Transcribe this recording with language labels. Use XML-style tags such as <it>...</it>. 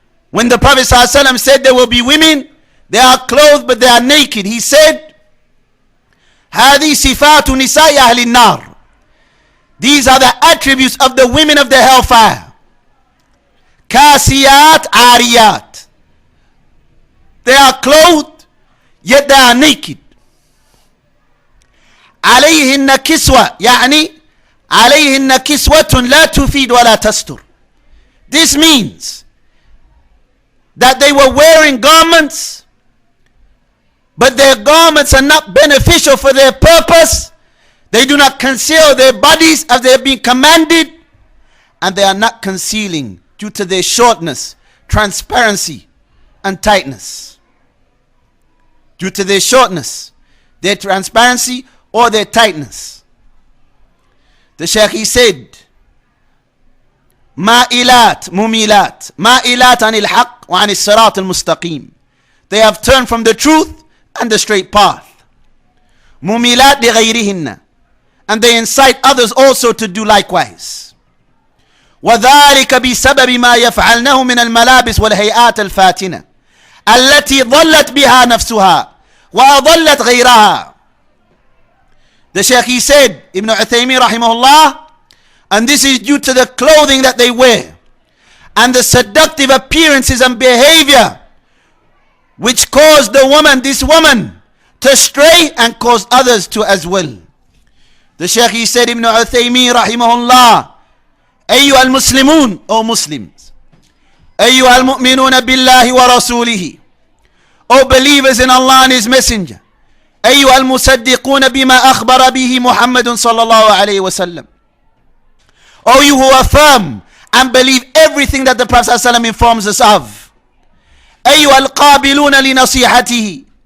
<en>When the Prophet ﷺ said there will be women, they are clothed but they are naked, he said,</en> <ar>هذه صفات نساء أهل النار.</ar> <en>These are the attributes of the women of the hellfire.</en> <ar>كاسيات عاريات.</ar> <en>They are clothed yet they are naked.</en> <ar>عليهن كسوة, يعني عليهن كسوة لا تفيد ولا تستر.</ar> <en>This means that they were wearing garments, but their garments are not beneficial for their purpose. They do not conceal their bodies as they have been commanded, and they are not concealing due to their shortness, transparency, and tightness. Due to their shortness, their transparency, or their tightness. The Shaykh, he said,</en> <ar>مائلات مميلات مائلات عن الحق وعن الصراط المستقيم.</ar> <en>They have turned from the truth and the straight path.</en> <ar>مُمِيلَات لِغَيْرِهِنَّ,</ar> <en>and they incite others also to do likewise.</en> <ar>وذلك بسبب ما يفعلنه من الملابس والهيئات الفاتنة التي ضلت بها نفسها وأضلت غيرها.</ar> <en>The Shaykh, he said, Ibn Uthaymeen rahimahullah, and this is due to the clothing that they wear and the seductive appearances and behavior which caused this woman to stray and caused others to as well. The Shaykh, he said, Ibn Uthaymeen rahimahullah,</en> <ar>أيها المسلمون,</ar> <en>O Muslims,</en> <ar>أيها المؤمنون بالله ورسوله,</ar> <en>O believers in Allah and His Messenger,</en> <ar>أيها المصدقون بما أخبر به محمد صلى الله عليه وسلم,</ar> <en>O you who affirm and believe everything that the Prophet ﷺ informs us of,</en> <ar>أيها القابلون لنصيحته,</ar>